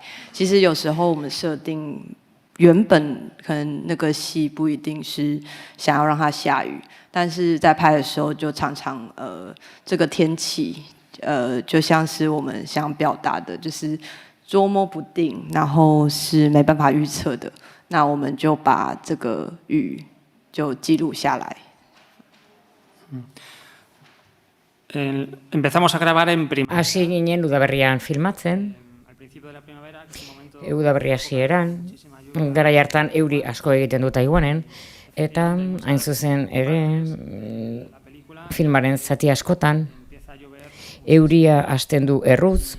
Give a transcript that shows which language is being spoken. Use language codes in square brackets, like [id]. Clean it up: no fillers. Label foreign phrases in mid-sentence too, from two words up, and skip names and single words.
[zh] 其实有时候我们设定原本可能那个戏不一定是想要让它下雨，但是在拍的时候就常常这个天气就像是我们想表达的，就是。捉摸不定，然后是没办法预测的。那我们就把这个雨就记录下来。 [es] Empezamos a grabar en primavera. [eu] Hasi ginen udaberrian filmatzen. Udaberri hasieran, garai hartan euri asko egiten du Taiwanen, eta hain zuzen ere filmaren zati askotan euria hasten du erruz.